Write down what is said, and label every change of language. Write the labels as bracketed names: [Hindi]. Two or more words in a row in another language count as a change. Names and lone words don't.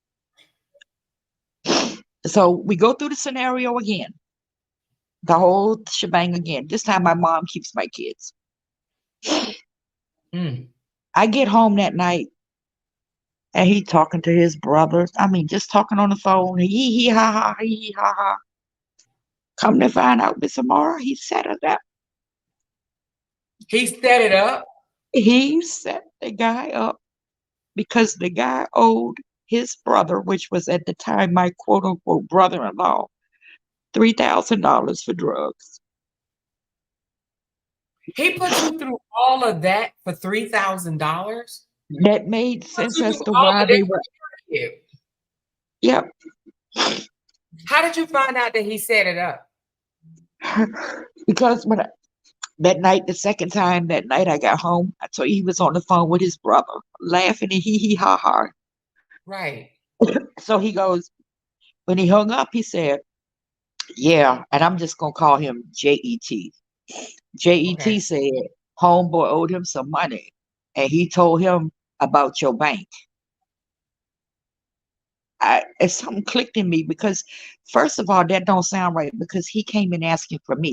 [English] So we go through the scenario again, the whole shebang again. This time my mom keeps my kids. Mm. I get home that night and he talking to his brothers. I mean, just talking on the phone. Hee ha ha, hee ha ha. Come to find out, Miss Amara, he set it up. He set it up. He set the guy up because the guy owed his brother, which was at the time my quote unquote brother in law, $3,000 for drugs. He put you through all of that for $3,000. That made Put sense you as through to all why of that they were, for you. yep. How did you find out that he set it up? Because that night, the second time that night I got home, I told you he was on the phone with his brother, laughing and hee ha ha. Right. So he goes, when he hung up, he said, "Yeah," and I'm just gonna call him JET. Okay. JET said homeboy owed him some money, and he told him about your bank. If something clicked in me because, first of all, that don't sound right because he came in asking for me.